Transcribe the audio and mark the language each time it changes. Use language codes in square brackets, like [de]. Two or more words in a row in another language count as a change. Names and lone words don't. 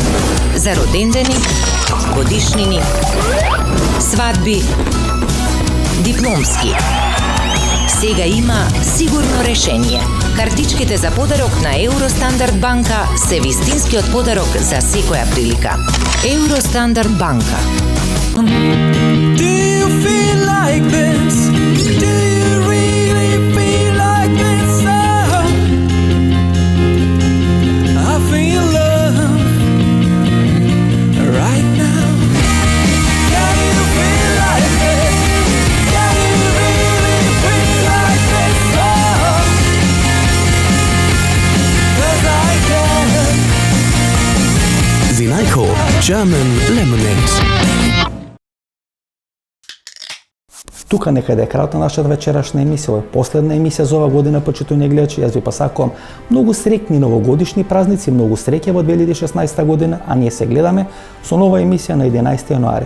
[mk] За родендени, годишнини, свадби, дипломски. Сега има сигурно решение. Картичките за подарок на Евростандард банка се вистинскиот подарок за секоја прилика. Евростандард банка. [en] Do you feel like this? Do you really feel like this? I feel love right now. Can you feel like this? Can you really feel like this? 'Cause I can. Vinajko German Lemonade. [mk] Тука некаде е крајот на нашата вечерашна емисија. Ова е последна емисија за ова година, почитувани гледачи. Јас ви посакувам многу среќни новогодишни празници, многу среќа во 2016 година, а ние се гледаме со нова емисија на 11 јануари.